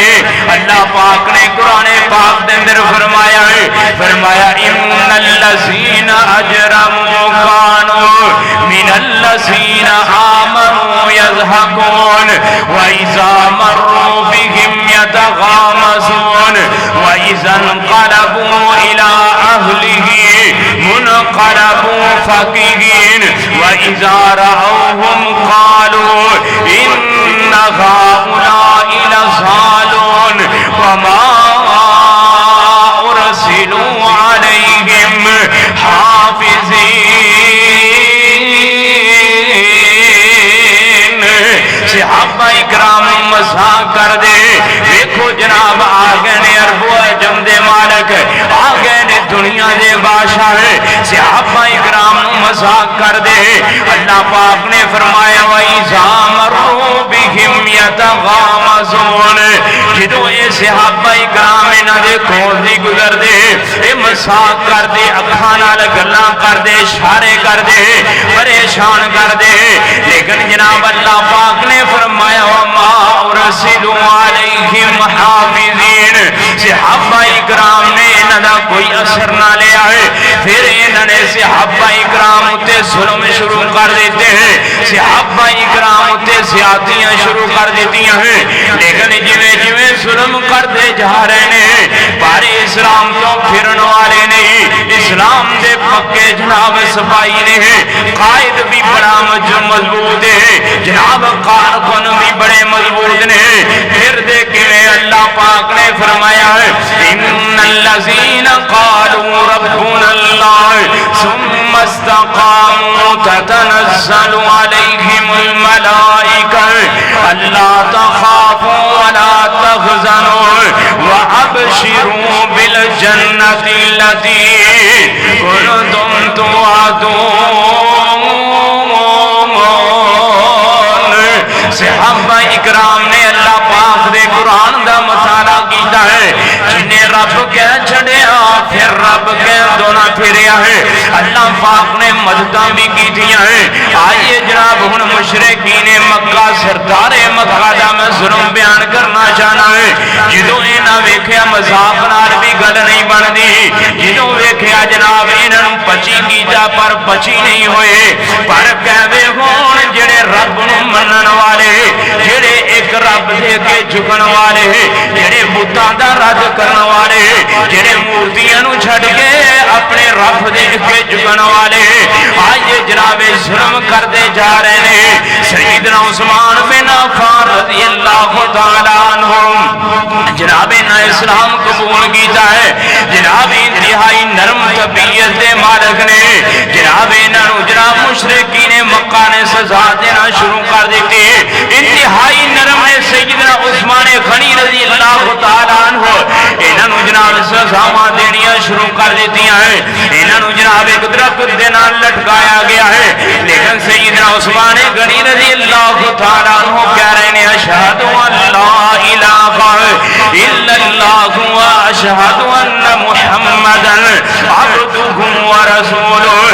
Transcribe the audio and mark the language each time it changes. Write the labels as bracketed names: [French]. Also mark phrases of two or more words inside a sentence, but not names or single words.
[Punjabi] اللہ پاک نے قرآن پاک دے اندر فرمایا ہے، [Arabic] فرمایا ان الذین اجرموا کانوا من الذین آمنوا یضحکون وَإِذَا مَرُّوا بِهِمْ يَتَغَامَزُونَ وَإِذَا انقلبوا إِلَىٰ أَهْلِهِمْ انقلبوا فَكِهِينَ وَإِذَا رَأَوْهُمْ قَالُوا إِنَّ هَٰؤُلَاءِ لَضَالُونَ وَمَا أُرْسِلُوا عَلَيْهِمْ حَافِظِينَ۔ [Punjabi] صحابہ اکرام مذاق کر دے، دیکھو جناب آ گئے نے عرب و عجم دے مالک، آ گئے نے دنیا دے بادشاہ، صحابہ اکرام مذاق کر دے. اللہ پاک نے فرمایا [Arabic] وَإِذَا مَرُّوا بِهِمْ يَتَغَامَزُونَ [Punjabi] جدو یہ صحابہ کرام انہاں دے کول دی گزر دے اے مذاق کر دے اکھاں نال گلاں کر دے اشارے کر دے پریشان کر دے. لیکن جناب اللہ پاک نے فرمایا [Arabic] وَمَا أُرْسِلُوا عَلَيْهِمْ حَافِظِينَ [Punjabi] صحابہ کرام نے انہاں دا کوئی اثر نہ لیا ہے. پھر انہوں نے صحابہ کرام اتے ظلم شروع کر دیتے ہیں, صحابہ کرام اتے زیادتیاں شروع کر دیتی ہیں. لیکن جویں جویں ظلم کرتے جا رہے ہیں پر اسلام تو پھرن والے نہیں, اسلام دے پکے جناب سپاہی نے, قائد بھی بڑا مضبوط ہے, جناب کارکن بھی بڑے مضبوط نے. پھر دیکھیں اللہ پاک نے فرمایا ہے [Arabic] ان الذین قالوا ربنا اللہ ثم استقاموا تتنزل علیہم الملائکہ الا تخافوا ولا تحزنوا وابشروا بالجنۃ التي کنتم توعدون. [Punjabi] صحابہ اکرام نے اللہ پاک دے قرآن دا مطالعہ کیتا ہے, جنہیں رب کہہ چھڑیا پھر رب کہہ دونا پھریا ہے. اللہ پاک نے مدداں بھی کی دیا ہے. آئیے جناب ہن مشرکین مکہ سردار مکہ دا میں ظلم بیان کرنا چاہنا ہے. جدوں انہاں ویکھیا مذاق نال بھی گل نہیں بندی, جدوں ویکھیا جناب انہاں پچی کیتا پر پچی نہیں ہوئے, پر کہوے ہون جڑے رب نو منن والے جڑے ایک رب دے کے جھکن والے, جڑے بتاں دا رد کرن والے, جڑے مورتیاں نو چھڈ کے اپنے رب دے کے جھکن والے, آئیے جناب ظلم کرتے جا رہے ہیں. سیدنا عثمان بن عفان [Arabic] رضی اللہ تعالیٰ عنہ [Punjabi] جناب نے اسلام قبول کیتا ہے. جناب انتہائی نرم طبیعت دے مالک نے, جناب انہوں جناب مشرکین مکہ نے سزا دینا شروع کر دیتی. انتہائی نرم ہے سیدنا عثمان غنی [Arabic] رضی اللہ تعالیٰ عنہ, [Punjabi] انہوں جناب سزاواں دینیاں شروع کر دیتی ہیں. انہوں جناب ایک درخت دے نال لٹکایا گیا ہے. لیکن سیدنا عثمان غنی [Arabic] رضی اللہ تعالیٰ عنہ [Punjabi] کہہ رہے ہیں [Arabic] اشہد ان لا الہ الا اللہ واشہد ان محمدا عبدہ ورسولہ.